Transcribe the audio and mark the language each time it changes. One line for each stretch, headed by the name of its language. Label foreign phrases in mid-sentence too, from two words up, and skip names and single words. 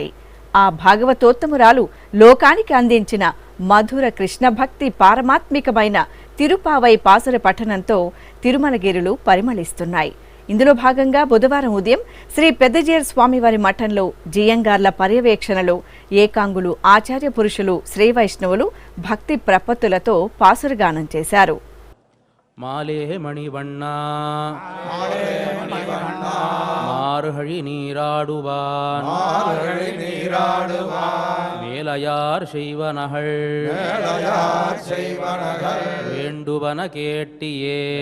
Telugu: ఆ భాగవతోత్తమురాలు లోకానికి అందించిన మధుర కృష్ణ భక్తి పారమాత్మికమైన తిరుప్పావై పాసుర పఠనంతో తిరుమలగిరులు పరిమళిస్తున్నాయి. ఇందులో భాగంగా బుధవారం ఉదయం శ్రీ పెద్దజేర్ స్వామివారి మఠంలో జియంగార్ల పర్యవేక్షణలో ఏకాంగులు, ఆచార్య పురుషులు, శ్రీ వైష్ణవులు భక్తి ప్రపత్తులతో పాసురగానం చేశారు.
Tamil: மாலே மணிவண்ணா மார்கழி நீராடுவான் மேலையார் செய்வனகள் வேண்டுவன கேட்டியே